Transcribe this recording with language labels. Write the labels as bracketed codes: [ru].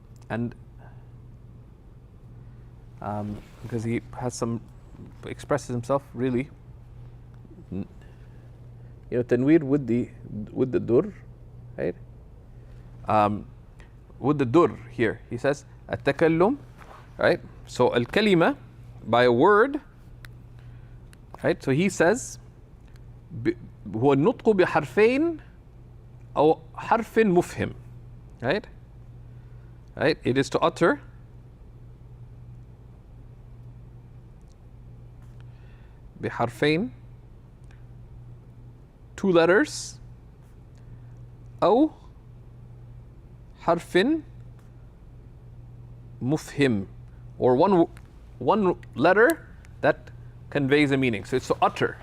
[en] And because he has expresses himself really, tanweer with the dur, right? With the dur here, he says at-takallum, right? So al-kalima, by a word, right? So he says [ar] هو النطق بحرفين أو حرف مفهم, [en] right? Right? It is to utter [ar] بحرفين, [en] 2 letters, [ar] أو حرف مفهم, [en] or one letter that conveys a meaning. So it's to utter.